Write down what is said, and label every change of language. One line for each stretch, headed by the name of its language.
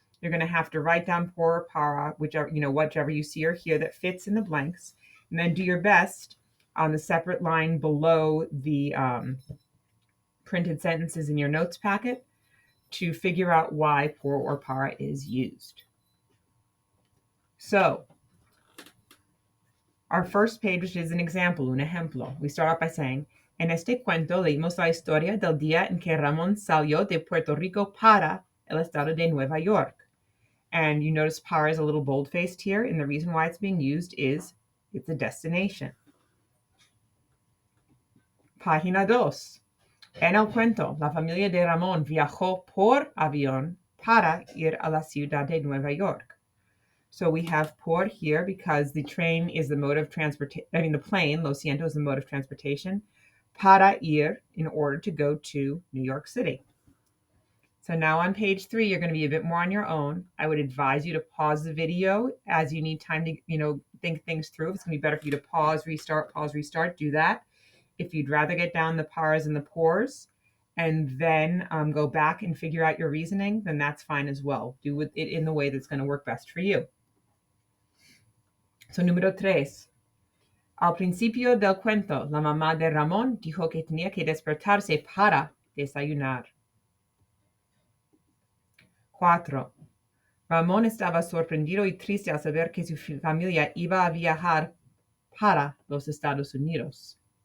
English: You're going to have to write down por or para, whichever you see or hear that fits in the blanks. And then do your best on the separate line below the printed sentences in your notes packet to figure out why por or para is used. So our first page, which is an example,
Spanish: un ejemplo,
English: we start off by saying,
Spanish: en este cuento leímos la historia del día en que Ramón salió de Puerto Rico para el estado de Nueva York.
English: And you notice para is a little bold-faced here, and the reason why it's being used is it's a destination.
Spanish: Página 2. En el cuento, la familia de Ramón viajó por avión para ir a la ciudad de Nueva York.
English: So we have por here because the train is the mode of transportation. The plane,
Spanish: lo siento,
English: is the mode of transportation.
Spanish: Para ir,
English: in order to go to New York City. So now on page 3, you're going to be a bit more on your own. I would advise you to pause the video as you need time to, think things through. If it's going to be better for you to pause, restart, do that. If you'd rather get down the paras and the pors and then go back and figure out your reasoning, then that's fine as well. Do it in the way that's going to work best for you.
Spanish: So número 3. Al principio del cuento, la mamá de Ramón dijo que tenía que despertarse para desayunar. 4. Ramón estaba sorprendido y triste al saber que su familia iba a viajar para los Estados Unidos.